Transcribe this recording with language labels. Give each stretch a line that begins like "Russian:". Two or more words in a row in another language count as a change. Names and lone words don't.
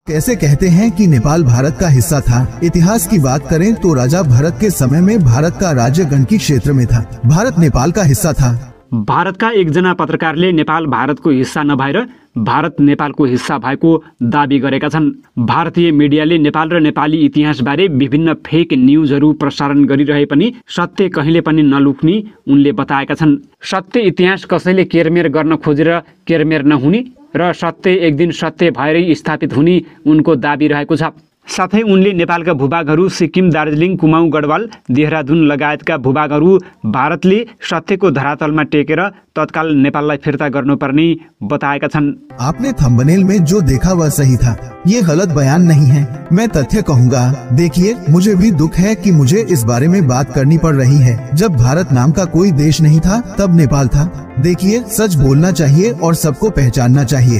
Hindi: कैसे कहते हैं कि नेपाल भारत का हिस्सा था। इतिहास की बात करें तो राजा भरत के समय में भारत का राज्य गण्डकी क्षेत्र में था। भारत नेपाल का हिस्सा था।
Nepali: भारतका एकजना पत्रकारले नेपाल भारतको हिस्सा नभएर भारत नेपालको हिस्सा भएको दाबी गरेका छन्। भारतीय मिडियाले नेपाल र नेपाली इतिहासबारे विभिन्न
English: fake newsहरू
Nepali: प्रसारण गरिरहे पनि सत्य कहिले पनि नलुक्ने उनले बताएका छन्। सत्य इतिहास कसैले केरमेर गर्न खोजेर केरमेर नहुने र सत्य एक दिन सत्य भएरै स्थापित हुने उनको दाबी रहेको छ। साथै उनले नेपालका भूभागहरू सिक्किम, दार्जिलिङ, कुमाऊँ, गढवाल, देहरादुन लगायतका भूभागहरू भारतले सत्यको धरातलमा टेकेर तत्काल नेपाललाई फिर्ता गर्नुपर्ने बताएका छन्।
Hindi: आपने थंबनेल में जो देखा वह सही था, ये गलत बयान नहीं है। मैं तथ्य कहूँगा। देखिए, मुझे भी दुख है कि मुझे इस बारे में बात करनी पड़ रही है। जब भारत नाम का कोई देश नहीं था तब नेपाल था। देखिए, सच बोलना चाहिए और सबको पहचानना चाहिए।